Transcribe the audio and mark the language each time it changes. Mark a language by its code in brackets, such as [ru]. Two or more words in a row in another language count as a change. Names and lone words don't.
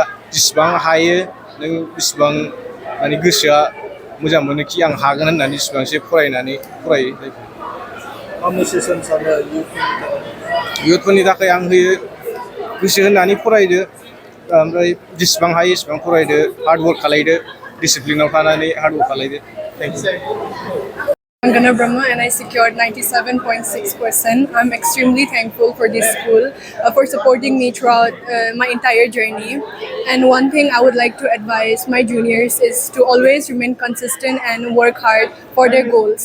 [brx] बे दा जेसेबां हायो नों बेसेबां माने गोसोआ मोजां मोनो कि आं हागोन होननानै इसिबांसो फरायो मा मेसेज होनो सानो इयुथफोरनि थाखाय आं होयो गोसो होनानै फरायदो ओमफ्राय जेसेबां हायो एसेबां फरायदो हार्डवर्क खालायदो डिसिप्लिनाव थानानै हार्डवर्क खालायदो [en] thank you I'm Gana Brahma and I secured 97.6%. I'm extremely thankful for this school for supporting me throughout my entire journey. And one thing I would like to advise my juniors is to always remain consistent and work hard for their goals.